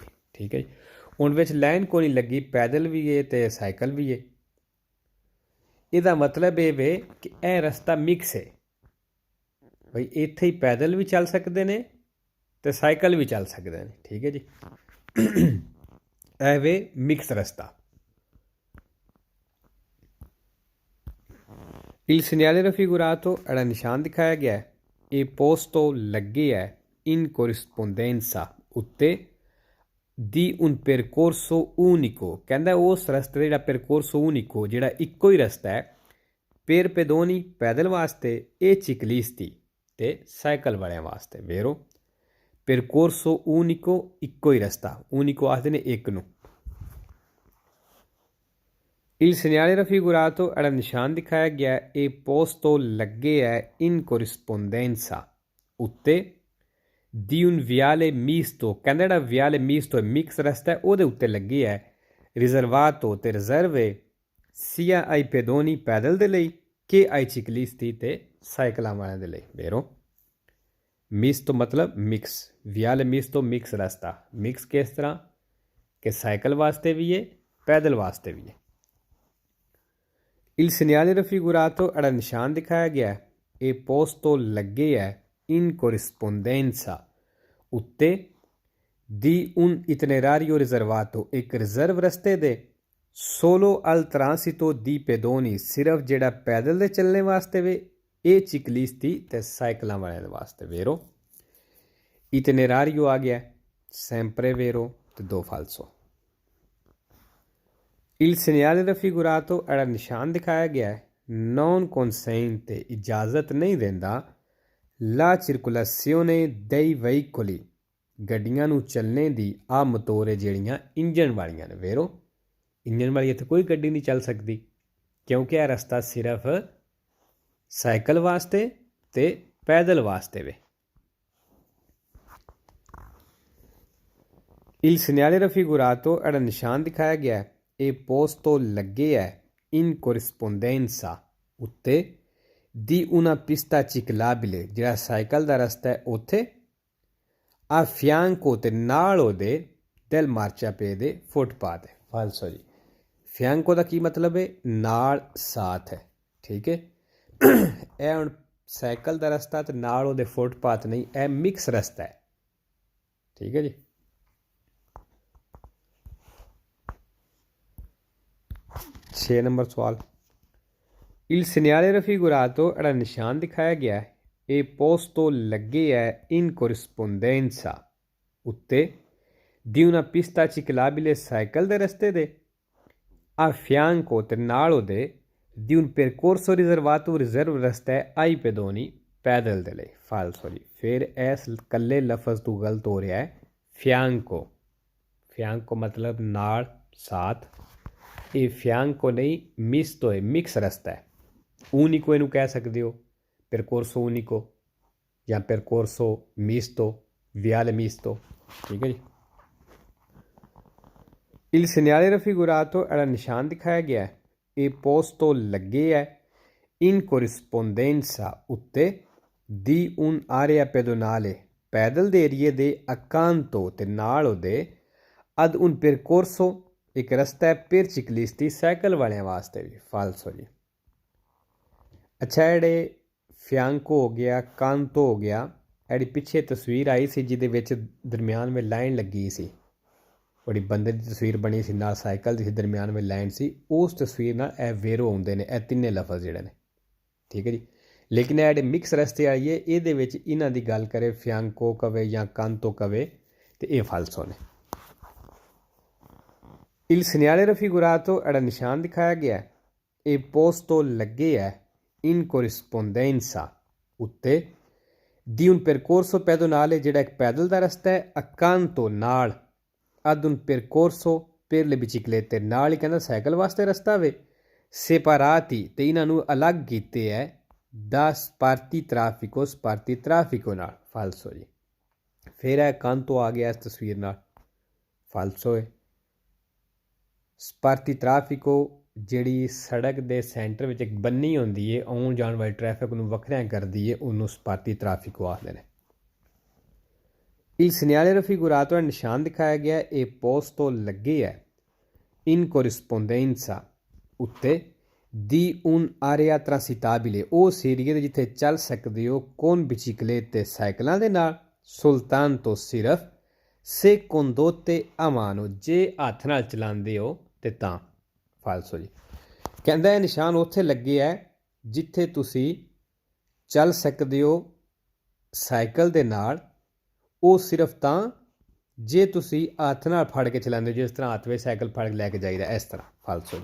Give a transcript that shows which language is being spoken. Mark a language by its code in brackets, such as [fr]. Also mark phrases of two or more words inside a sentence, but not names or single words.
[pa] ਠੀਕ ਹੈ ਜੀ, ਹੁਣ ਵਿੱਚ ਲਾਈਨ ਕੋਈ ਨਹੀਂ ਲੱਗੀ, ਪੈਦਲ ਵੀ ਹੈ ਤੇ ਸਾਈਕਲ ਵੀ ਹੈ। ਇਹਦਾ ਮਤਲਬ ਇਹ ਵੇ ਕਿ ਇਹ ਰਸਤਾ ਮਿਕਸ ਹੈ, ਬਈ ਇੱਥੇ ਹੀ ਪੈਦਲ ਵੀ ਚੱਲ ਸਕਦੇ ਨੇ ਤੇ ਸਾਈਕਲ ਵੀ ਚੱਲ ਸਕਦੇ ਨੇ। ਠੀਕ ਹੈ ਜੀ, ਇਹ ਵੇ ਮਿਕਸ ਰਸਤਾ। [it] Il segnale raffigurato era [pa] ਨਿਸ਼ਾਨ ਦਿਖਾਇਆ ਗਿਆ ਹੈ, ਇਹ [it] posto [pa] ਲੱਗੇ ਹੈ [it] in corrispondenza ਉੱਤੇ di un percorso unico, [pa] ਕਹਿੰਦਾ ਉਸ ਰਸਤੇ ਜਿਹੜਾ [it] percorso unico [pa] ਜਿਹੜਾ ਇੱਕੋ ਹੀ ਰਸਤਾ ਹੈ [it] per pedoni [pa] ਪੈਦਲ ਵਾਸਤੇ [it] e ciclisti [pa] ਤੇ ਸਾਈਕਲ ਵਾਲਿਆਂ ਵਾਸਤੇ। ਵੇਰੋ [it] percorso unico [pa] ਇੱਕੋ ਹੀ ਰਸਤਾ, unico ਆਖਦੇ ਨੇ ਇੱਕ ਨੂੰ। [it] Il segnale raffigurato era [pa] ਨਿਸ਼ਾਨ ਦਿਖਾਇਆ ਗਿਆ ਹੈ, ਇਹ [it] posto [pa] ਲੱਗੇ ਹੈ [it] in corrispondenza ਉੱਤੇ di un viale misto, [pa] ਕਹਿੰਦਾ ਜਿਹੜਾ [it] viale misto [pa] ਹੈ ਮਿਕਸ ਰਸਤਾ ਹੈ ਉਹਦੇ ਉੱਤੇ ਲੱਗੀ ਹੈ riservato ਤੇ ਰਿਜ਼ਰਵ ਹੈ [it] sia ai pedoni [pa] ਪੈਦਲ ਦੇ ਲਈ ਕਿ [it] ai ciclisti [pa] ਤੇ ਸਾਈਕਲਾਂ ਵਾਲਿਆਂ ਦੇ ਲਈ। ਵੇਰੋ ਮਿਸਟੋ ਮਤਲਬ ਮਿਕਸ, [it] viale misto [pa] ਮਿਕਸ ਰਸਤਾ, ਮਿਕਸ ਕਿਸ ਤਰ੍ਹਾਂ ਕਿ ਸਾਈਕਲ ਵਾਸਤੇ ਵੀ ਹੈ ਪੈਦਲ ਵਾਸਤੇ ਵੀ ਹੈ। [it] Il segnale raffigurato era [pa] ਨਿਸ਼ਾਨ ਦਿਖਾਇਆ ਗਿਆ ਹੈ, ਇਹ posto ਲੱਗੇ ਹੈ [it] in corrispondenza [pa] ਉੱਤੇ [it] di un itinerario riservato [pa] ਇੱਕ ਰਿਜ਼ਰਵ ਰਸਤੇ ਦੇ [it] solo al transito di pedoni [pa] ਸਿਰਫ ਜਿਹੜਾ ਪੈਦਲ ਦੇ ਚੱਲਣੇ ਵਾਸਤੇ ਵੇ ਇਹ ciclisti ਤੇ ਸਾਈਕਲਾਂ ਵਾਲਿਆਂ ਦੇ ਵਾਸਤੇ। ਵੇਰੋ itinerario ਆ ਗਿਆ [it] sempre vero [pa] ਤੇ ਦੋ falso। [it] Il segnale raffigurato era [pa] ਨਿਸ਼ਾਨ ਦਿਖਾਇਆ ਗਿਆ ਹੈ [it] non consente [pa] ਇਜਾਜ਼ਤ ਨਹੀਂ ਦਿੰਦਾ [it] la circolazione dei veicoli [pa] ਗੱਡੀਆਂ ਨੂੰ ਚੱਲਣੇ ਦੀ ਆ ਮੋਟੋਰੇ ਜਿਹੜੀਆਂ ਇੰਜਣ ਵਾਲੀਆਂ ਨੇ। ਵੇਰੋ ਇੰਜਣ ਵਾਲੀ ਇੱਥੇ ਕੋਈ ਗੱਡੀ ਨਹੀਂ ਚੱਲ ਸਕਦੀ ਕਿਉਂਕਿ ਇਹ ਰਸਤਾ ਸਿਰਫ ਸਾਈਕਲ ਵਾਸਤੇ ਤੇ ਪੈਦਲ ਵਾਸਤੇ ਵੇ। [it] Il segnale raffigurato era [pa] ਨਿਸ਼ਾਨ ਦਿਖਾਇਆ ਗਿਆ ਹੈ, ਇਹ posto ਲੱਗੇ ਹੈ [it] in corrispondenza [pa] ਉੱਤੇ [it] di una pista ciclabile [pa] ਜਿਹੜਾ ਸਾਈਕਲ ਦਾ ਰਸਤਾ ਹੈ ਉੱਥੇ [it] a fianco [pa] ਤੇ ਨਾਲ ਉਹਦੇ [it] del marciapiede [pa] ਦੇ ਫੁੱਟਪਾਥ ਹੈ। ਫਾਲਸੋ ਜੀ, fianco ਦਾ ਕੀ ਮਤਲਬ ਹੈ ਨਾਲ ਸਾਥ ਹੈ। ਠੀਕ ਹੈ, ਇਹ ਹੁਣ ਸਾਈਕਲ ਦਾ ਰਸਤਾ ਤੇ ਨਾਲ ਉਹਦੇ ਫੁੱਟਪਾਥ ਨਹੀਂ, ਇਹ ਮਿਕਸ ਰਸਤਾ ਹੈ। ਠੀਕ ਹੈ ਜੀ, [hi] छः नंबर सवाल। [it] Il segnale raffigurato era [pa] ਨਿਸ਼ਾਨ ਦਿਖਾਇਆ ਗਿਆ ਹੈ, ਇਹ posto ਲੱਗੇ ਹੈ [it] in corrispondenza [pa] ਉੱਤੇ [it] di una pista ciclabile [pa] ਸਾਈਕਲ ਦੇ ਰਸਤੇ ਦੇ [it] a fianco [pa] ਤੇ ਨਾਲ ਉਹਦੇ [it] di un percorso riservato [pa] ਰਿਜ਼ਰਵ ਰਸਤਾ ਹੈ [it] ai pedoni [pa] ਪੈਦਲ ਦੇ ਲਈ। ਫਾਲਸੋ ਜੀ, ਫਿਰ ਇਸ ਇਕੱਲੇ ਲਫ਼ਜ਼ ਤੋਂ ਗਲਤ ਹੋ ਰਿਹਾ ਹੈ fianco। fianco ਮਤਲਬ ਨਾਲ ਸਾਥ, ਇਹ fianco ਨਹੀਂ ਮਿਸਟੋ ਹੈ, ਮਿਕਸ ਰਸਤਾ ਹੈ। unico ਇਹਨੂੰ ਕਹਿ ਸਕਦੇ ਹੋ, [it] percorso unico ਜਾਂ percorso misto, viale misto। [pa] ਠੀਕ ਹੈ ਜੀ, [it] il segnale raffigurato era [pa] ਨਿਸ਼ਾਨ ਦਿਖਾਇਆ ਗਿਆ ਹੈ, ਇਹ posto ਲੱਗੇ ਹੈ [it] in corrispondenza [pa] ਉੱਤੇ [it] di un area pedonale [pa] ਪੈਦਲ ਦੇ ਏਰੀਏ ਦੇ accanto ਤੇ ਨਾਲ ਉਹਦੇ [it] ad un percorso [pa] ਇੱਕ ਰਸਤਾ ਹੈ [it] per ciclisti [pa] ਸਾਈਕਲ ਵਾਲਿਆਂ ਵਾਸਤੇ ਵੀ। ਫਾਲਸੋ ਜੀ। ਅੱਛਾ, ਜਿਹੜੇ ਫਿਆਂਕੋ ਹੋ ਗਿਆ, ਕਾਂਤੋ ਹੋ ਗਿਆ, ਜਿਹੜੀ ਪਿੱਛੇ ਤਸਵੀਰ ਆਈ ਸੀ ਜਿਹਦੇ ਵਿੱਚ ਦਰਮਿਆਨ ਵਿੱਚ ਲਾਈਨ ਲੱਗੀ ਸੀ, ਬੜੀ ਬੰਦੇ ਦੀ ਤਸਵੀਰ ਬਣੀ ਸੀ ਨਾਲ ਸਾਈਕਲ ਦੀ ਸੀ, ਦਰਮਿਆਨ ਵਿੱਚ ਲਾਈਨ ਸੀ, ਉਸ ਤਸਵੀਰ ਨਾਲ ਇਹ ਵੇਰੋ ਆਉਂਦੇ ਨੇ ਇਹ ਤਿੰਨੇ ਲਫ਼ਜ਼ ਜਿਹੜੇ ਨੇ। ਠੀਕ ਹੈ ਜੀ, ਲੇਕਿਨ ਇਹ ਜਿਹੜੇ ਮਿਕਸ ਰਸਤੇ ਆਈਏ ਇਹਦੇ ਵਿੱਚ ਇਹਨਾਂ ਦੀ ਗੱਲ ਕਰੇ ਫਿਆਂਕੋ ਕਵੇ ਜਾਂ ਕਾਂਤੋ ਕਵੇ ਤੇ ਇਹ ਫਾਲਸੋ ਨੇ। [it] Il segnale raffigurato era [pa] ਨਿਸ਼ਾਨ ਦਿਖਾਇਆ ਗਿਆ ਹੈ, ਇਹ [it] posto [pa] ਲੱਗੇ ਹੈ [it] in corrispondenza ਉੱਤੇ di un percorso pedonale [pa] ਜਿਹੜਾ ਇੱਕ ਪੈਦਲ ਦਾ ਰਸਤਾ ਹੈ [it] accanto ਨਾਲ ad un percorso per le biciclette, [pa] ਨਾਲ ਹੀ ਕਹਿੰਦਾ ਸਾਈਕਲ ਵਾਸਤੇ ਰਸਤਾ ਵੇ, separati ਤੇ ਇਹਨਾਂ ਨੂੰ ਅਲੱਗ ਕੀਤੇ ਹੈ [it] da sparti traffico [pa] ਨਾਲ, ਫਾਲਸੋ ਜੀ। ਫਿਰ ਇਹ ਕੰਨ ਤੋਂ ਆ ਗਿਆ ਇਸ ਤਸਵੀਰ ਨਾਲ, ਫਾਲਸੋ ਹੈ। [it] spartitraffico [pa] ਜਿਹੜੀ ਸੜਕ ਦੇ ਸੈਂਟਰ ਵਿੱਚ ਇੱਕ ਬੰਨੀ ਹੁੰਦੀ ਹੈ, ਆਉਣ ਜਾਣ ਵਾਲੀ ਟ੍ਰੈਫਿਕ ਨੂੰ ਵੱਖਰਿਆਂ ਕਰਦੀ ਹੈ, ਉਹਨੂੰ [it] spartitraffico [pa] ਆਖਦੇ ਨੇ। [it] Il segnale raffigurato [pa] ਹੈ ਨਿਸ਼ਾਨ ਦਿਖਾਇਆ ਗਿਆ, ਇਹ ਪੋਸਟ ਤੋਂ ਲੱਗੇ ਹੈ [it] in corrispondenza [pa] ਉੱਤੇ [it] di un'area transitabile, [pa] ਉਸ ਏਰੀਏ ਦੇ ਜਿੱਥੇ ਚੱਲ ਸਕਦੇ ਹੋ, [it] con biciclette [pa] ਸਾਈਕਲਾਂ ਦੇ ਨਾਲ, [it] soltanto ਸਿਰਫ se condotte a mano, [pa] ਜੇ ਹੱਥ ਨਾਲ ਚਲਾਉਂਦੇ ਹੋ ਤੇ ਤਾਂ, ਫਾਲਸੋ ਜੀ। ਕਹਿੰਦਾ ਇਹ ਨਿਸ਼ਾਨ ਉੱਥੇ ਲੱਗੇ ਹੈ ਜਿੱਥੇ ਤੁਸੀਂ ਚੱਲ ਸਕਦੇ ਹੋ ਸਾਈਕਲ ਦੇ ਨਾਲ, ਉਹ ਸਿਰਫ ਤਾਂ ਜੇ ਤੁਸੀਂ ਹੱਥ ਨਾਲ ਫੜ ਕੇ ਚਲਾਉਂਦੇ ਹੋ, ਜਿਸ ਤਰ੍ਹਾਂ ਹੱਥ ਵਿੱਚ ਸਾਈਕਲ ਫੜ ਕੇ ਲੈ ਕੇ ਜਾਈਦਾ, ਇਸ ਤਰ੍ਹਾਂ, ਫਾਲਸੋ ਜੀ।